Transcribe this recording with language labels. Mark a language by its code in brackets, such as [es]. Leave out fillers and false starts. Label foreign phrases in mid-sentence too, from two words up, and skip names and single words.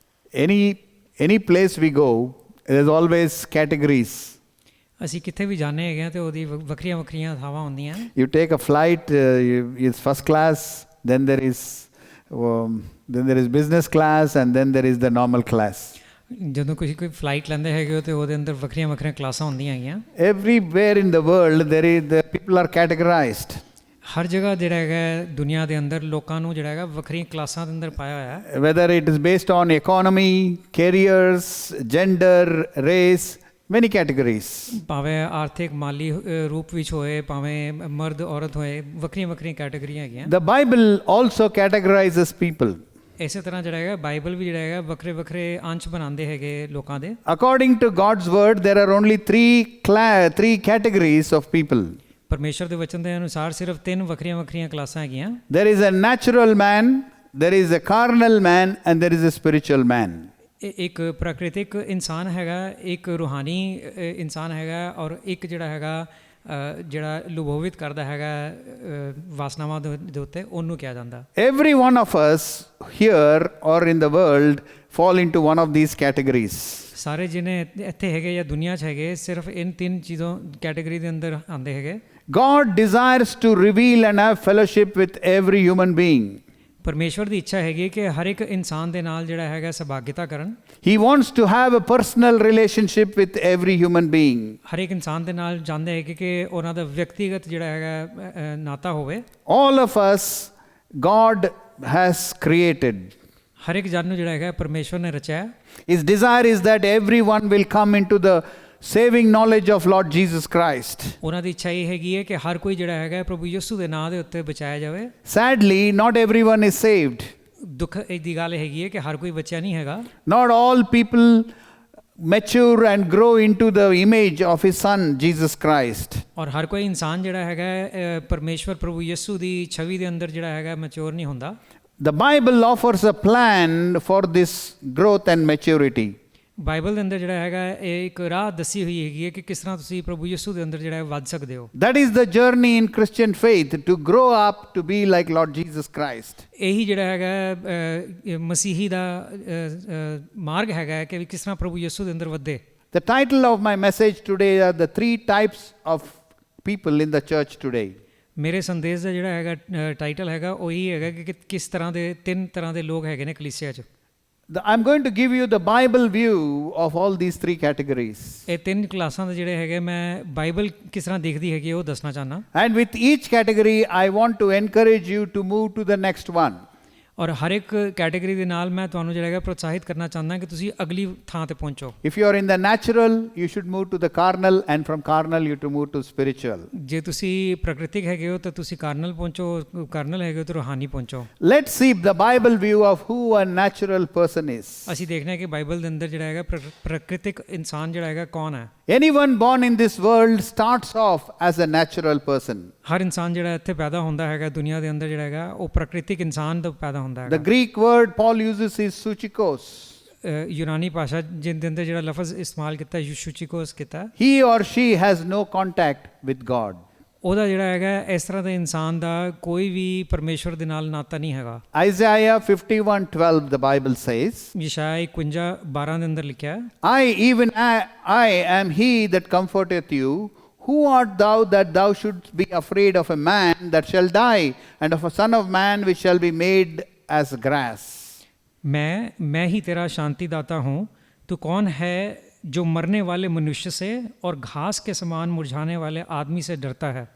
[en] Any place we go, there's always categories. [pa] ਅਸੀਂ ਕਿੱਥੇ ਵੀ ਜਾਂਦੇ ਹੈਗੇ ਆ ਤੇ ਉਹਦੀ ਵੱਖਰੀਆਂ ਵੱਖਰੀਆਂ ਥਾਵਾਂ ਹੁੰਦੀਆਂ। [en] You take a flight, it's first class, then there is business class, and then there is the normal class. [pa] ਜਦੋਂ ਕੋਈ ਫਲਾਈਟ ਲੈਂਦੇ ਹੈਗੇ ਹੋ ਤੇ ਉਹਦੇ ਅੰਦਰ ਵੱਖਰੀਆਂ ਵੱਖਰੀਆਂ ਕਲਾਸਾਂ ਹੁੰਦੀਆਂ ਹੈਗੀਆਂ। [en] Everywhere in the world the people are categorized. [pa] ਹਰ ਜਗ੍ਹਾ ਜਿਹੜਾ ਹੈਗਾ ਦੁਨੀਆ ਦੇ ਅੰਦਰ ਲੋਕਾਂ ਨੂੰ ਜਿਹੜਾ ਹੈਗਾ ਵੱਖਰੀਆਂ ਕਲਾਸਾਂ ਦੇ ਅੰਦਰ ਪਾਇਆ ਹੋਇਆ ਹੈ। [en] Whether it is based on economy, careers, gender, race, many categories. [pa] ਭਾਵੇਂ ਆਰਥਿਕ ਮਾਲੀ ਰੂਪ ਵਿੱਚ ਹੋਏ, ਭਾਵੇਂ ਮਰਦ ਔਰਤ ਹੋਏ, ਵੱਖਰੀਆਂ ਵੱਖਰੀਆਂ ਕੈਟਾਗਰੀਆਂ ਹੈਗੀਆਂ। [en] The Bible also categorizes people. [pa] ਇਸੇ ਤਰ੍ਹਾਂ ਜਿਹੜਾ ਹੈਗਾ ਬਾਈਬਲ ਵੀ ਜਿਹੜਾ ਹੈਗਾ ਵੱਖਰੇ ਵੱਖਰੇ ਅੰਸ਼ ਬਣਾਉਂਦੇ ਹੈਗੇ ਲੋਕਾਂ ਦੇ। [en] According to God's word, there are only three categories of people. [pa] ਪਰਮੇਸ਼ਰ ਦੇ ਵਚਨ ਦੇ ਅਨੁਸਾਰ ਸਿਰਫ 3 ਵੱਖਰੀਆਂ ਵੱਖਰੀਆਂ ਕਲਾਸਾਂ ਹੈਗੀਆਂ। [en] There is a natural man, there is a carnal man, and there is a spiritual man. [pa] ਇੱਕ ਪ੍ਰਾਕ੍ਰਿਤਿਕ ਇਨਸਾਨ ਹੈਗਾ, ਇੱਕ ਰੂਹਾਨੀ ਇਨਸਾਨ ਹੈਗਾ, ਔਰ ਇੱਕ ਜਿਹੜਾ ਹੈਗਾ ਜਿਹੜਾ ਲੁਭੋਵਿਤ ਕਰਦਾ ਹੈਗਾ ਵਾਸਨਾਵਾਂ ਦੇ ਉੱਤੇ, ਉਹਨੂੰ ਕਿਹਾ ਜਾਂਦਾ। [en] Every one of us here or in the world fall into one of these categories. [pa] ਸਾਰੇ ਜਿਹਨੇ ਇੱਥੇ ਹੈਗੇ ਜਾਂ ਦੁਨੀਆ 'ਚ ਹੈਗੇ ਸਿਰਫ ਇਨ 3 ਚੀਜ਼ੋਂ ਕੈਟੇਗਰੀ ਦੇ ਅੰਦਰ ਆਉਂਦੇ ਹੈਗੇ। [en] God desires to reveal and have fellowship with every human being. [pa] ਪਰਮੇਸ਼ਵਰ ਦੀ ਇੱਛਾ ਹੈਗੀ ਕਿ ਹਰ ਇੱਕ ਇਨਸਾਨ ਦੇ ਨਾਲ ਜਿਹੜਾ ਹੈਗਾ ਸਹਿਭਾਗਿਤਾ ਕਰਨ। [en] He wants to have a personal relationship with every human being. [pa] ਹਰ ਇੱਕ ਇਨਸਾਨ ਦੇ ਨਾਲ ਚਾਹੁੰਦੇ ਹੈਗੇ ਕਿ ਉਹਨਾਂ ਦਾ ਵਿਅਕਤੀਗਤ ਜਿਹੜਾ ਹੈਗਾ ਨਾਤਾ ਹੋਵੇ। [en] All of us God has created. [pa] ਹਰ ਇੱਕ ਜਨ ਨੂੰ ਜਿਹੜਾ ਹੈਗਾ ਪਰਮੇਸ਼ਵਰ ਨੇ ਰਚਿਆ। [en] His desire is that everyone will come into the saving knowledge of Lord Jesus Christ. [pa] ਉਹਨਾਂ ਦੀ ਇੱਛਾ ਇਹ ਹੈਗੀ ਹੈ ਕਿ ਹਰ ਕੋਈ ਜਿਹੜਾ ਹੈਗਾ ਪ੍ਰਭੂ ਯਿਸੂ ਦੇ ਨਾਮ ਦੇ ਉੱਤੇ ਬਚਾਇਆ ਜਾਵੇ। [en] Sadly, not everyone is saved. [pa] ਦੁੱਖ ਦੀ ਗੱਲ ਹੈਗੀ ਹੈ ਕਿ ਹਰ ਕੋਈ ਬਚਿਆ ਨਹੀਂ ਹੈਗਾ। [en] Not all people mature and grow into the image of His Son Jesus Christ. [pa] ਔਰ ਹਰ ਕੋਈ ਇਨਸਾਨ ਜਿਹੜਾ ਹੈਗਾ ਪਰਮੇਸ਼ਵਰ ਪ੍ਰਭੂ ਯਿਸੂ ਦੀ ਛਵੀ ਦੇ ਅੰਦਰ ਜਿਹੜਾ ਹੈਗਾ ਮੈਚੁਰ ਨਹੀਂ ਹੁੰਦਾ। [en] The Bible offers a plan for this growth and maturity. [pa] ਬਾਈਬਲ ਦੇ ਅੰਦਰ ਜਿਹੜਾ ਹੈਗਾ ਇਹ ਇੱਕ ਰਾਹ ਦੱਸੀ ਹੋਈ ਹੈਗੀ ਹੈ ਕਿ ਕਿਸ ਤਰ੍ਹਾਂ ਤੁਸੀਂ ਪ੍ਰਭੂ ਯਿਸੂ ਦੇ ਅੰਦਰ ਜਿਹੜਾ ਵੱਧ ਸਕਦੇ ਹੋ। [en] That is the journey in Christian faith, to grow up to be like Lord Jesus Christ. [pa] ਇਹੀ ਜਿਹੜਾ ਹੈਗਾ ਮਸੀਹੀ ਦਾ ਮਾਰਗ ਹੈਗਾ ਕਿ ਕਿਸ ਤਰ੍ਹਾਂ ਪ੍ਰਭੂ ਯਿਸੂ ਦੇ ਅੰਦਰ ਵਧੇ। [en] The title of my message today are the 3 types of people in the church today. [pa] ਮੇਰੇ ਸੰਦੇਸ਼ ਦਾ ਜਿਹੜਾ ਹੈਗਾ ਟਾਈਟਲ ਹੈਗਾ ਉਹ ਹੀ ਹੈਗਾ ਕਿ ਕਿਸ ਤਰ੍ਹਾਂ ਦੇ 3 ਤਰ੍ਹਾਂ ਦੇ ਲੋਕ ਹੈਗੇ ਨੇ ਕਲੀਸਿਆ 'ਚ। [en] I'm going to give you the Bible view of all these 3 categories. [pa] ਇਹ 3 ਕਲਾਸਾਂ ਦੇ ਜਿਹੜੇ ਹੈਗੇ ਮੈਂ ਬਾਈਬਲ ਕਿਸ ਤਰ੍ਹਾਂ ਦੇਖਦੀ ਹੈਗੀ ਉਹ ਦੱਸਣਾ ਚਾਹੁੰਦਾ। [en] And with each category I want to encourage you to move to the next one. [pa] ਔਰ ਹਰ ਇੱਕ ਕੈਟੇਗਰੀ ਦੇ ਨਾਲ ਮੈਂ ਤੁਹਾਨੂੰ ਜਿਹੜਾ ਹੈਗਾ ਪ੍ਰੋਤਸਾਹਿਤ ਕਰਨਾ ਚਾਹੁੰਦਾ ਕਿ ਤੁਸੀਂ ਅਗਲੀ ਥਾਂ ਤੇ ਪਹੁੰਚੋ। [en] If you are in the natural, you should move to the carnal, and from carnal you to move to spiritual. [pa] ਜੇ ਤੁਸੀਂ ਪ੍ਰਕਿਰਤਿਕ ਹੈਗੇ ਹੋ ਤਾਂ ਤੁਸੀਂ ਕਾਰਨਲ ਪਹੁੰਚੋ, ਕਾਰਨਲ ਹੈਗੇ ਹੋ ਤਾਂ ਰੂਹਾਨੀ ਪਹੁੰਚੋ। [en] Let's see the Bible view of who a natural person is. [pa] ਅਸੀਂ ਦੇਖਦੇ ਹਾਂ ਕਿ ਬਾਈਬਲ ਦੇ ਅੰਦਰ ਜਿਹੜਾ ਹੈਗਾ ਪ੍ਰਕਿਰਤਿਕ ਇਨਸਾਨ ਜਿਹੜਾ ਹੈਗਾ ਕੌਣ ਹੈ। [en] Anyone born in this world starts off as a natural person. [pa] ਹਰ ਇਨਸਾਨ ਜਿਹੜਾ ਇੱਥੇ ਪੈਦਾ ਹੁੰਦਾ ਹੈਗਾ ਦੁਨੀਆ ਦੇ ਅੰਦਰ ਜਿਹੜਾ ਹੈਗਾ ਉਹ ਪ੍ਰਕਿਰਤਿਕ ਇਨਸਾਨ ਤੋਂ ਪੈਦਾ ਹੁੰਦਾ ਹੈਗਾ। [en] The Greek word Paul uses is suchikos. [pa] ਯੂਨਾਨੀ ਭਾਸ਼ਾ ਜਿਹਦੇ ਅੰਦਰ ਜਿਹੜਾ ਲਫ਼ਜ਼ ਇਸਤੇਮਾਲ ਕੀਤਾ ਸੁਚਿਕੋਸ ਕੀਤਾ। [en] He or she has no contact with God. [pa] ਉਹਦਾ ਜਿਹੜਾ ਹੈਗਾ ਇਸ ਤਰ੍ਹਾਂ ਦੇ ਇਨਸਾਨ ਦਾ ਕੋਈ ਵੀ ਪਰਮੇਸ਼ਵਰ ਦੇ ਨਾਲ ਨਾਤਾ ਨਹੀਂ ਹੈਗਾ। [en] Isaiah 51:12 the Bible says. [pa] ਯਸ਼ਾਇਆ 51:12 ਦੇ ਅੰਦਰ ਲਿਖਿਆ ਹੈ। [en] I am he that comforteth you. Who art thou that thou shouldst be afraid of a man that shall die, and of a son of man which shall be made as grass? [hi] मैं ही तेरा शांति दाता हूँ। तू कौन है जो मरने वाले मनुष्य से और घास के समान मुरझाने वाले आदमी से डरता है।